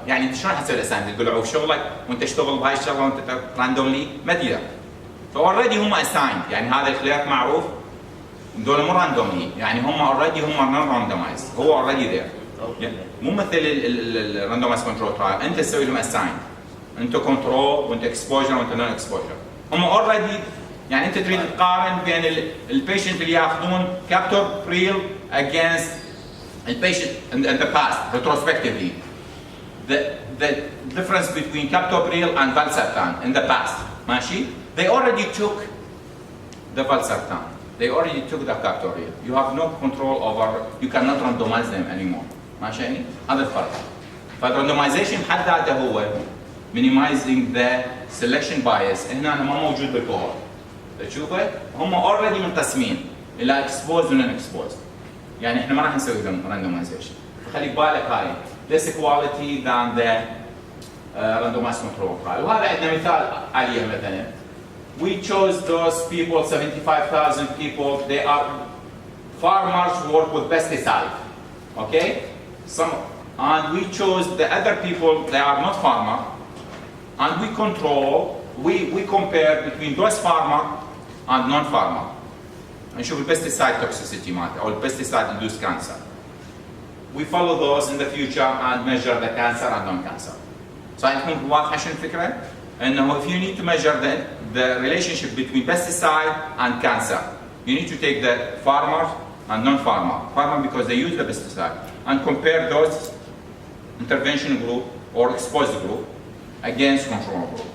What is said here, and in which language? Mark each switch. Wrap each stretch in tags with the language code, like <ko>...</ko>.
<ar>يعني انت شلون حتسوي الاساينمنت؟ تقول له شغلك وانت تشتغل بهاي الشغله وانت راندوملي ما تقدر. فاوريدي هم اسايند، يعني هذا الكليرك معروف دول مو راندوملي، يعني هم اوريدي هم نون راندومايز، هو اوريدي ذير. مو مثل الراندومايز كنترول ترايل، انت تسوي لهم اسايند. انت كنترول وانت اكسبوجر وانت نون اكسبوجر. هم اوريدي يعني انت تريد تقارن بين البيشنت اللي ياخذون كابتوبريل</ar> <en>against the patient in the past, retrospectively, the difference between captopril and valsartan in the past,</en> <ar>ماشي?</ar> <en>They already took the valsartan. They already took the captopril. You have no control over, you cannot randomize them anymore.</en> <ar>ماشي يعني؟ هذا الفرق. فالrandomization بحد ذاته هو</ar> <en>minimizing the selection bias.</en> <ar>هنا ما موجود بالكوهورت. تشوفه؟ هم already منقسمين إلى exposed و non exposed. يعني احنا ما راح نسوي لهم randomization. خلي بالك هاي</ar> <en>less quality than the randomized control trial.</en> <ar>وهذا عندنا مثال عليه مثلا.</ar> <en>We chose those people, 75,000 people. They are farmers who work with pesticide. Okay? And we chose the other people. They are not farmer. And we control. We compare between those farmer and non-farmer.</en> <ar>نشوف البستيسايد toxicity مالته أو البستيسايد induced cancer.</ar> <en>We follow those in the future and measure the cancer and non-cancer. So</en> <ar>عندكم واضحة شنو الفكرة؟ إنه</ar> <en>if you need to measure the relationship between pesticide and cancer, you need to take the farmer and non-farmer. Farmer because they use the pesticide and compare those intervention group or exposed group against control group.</en>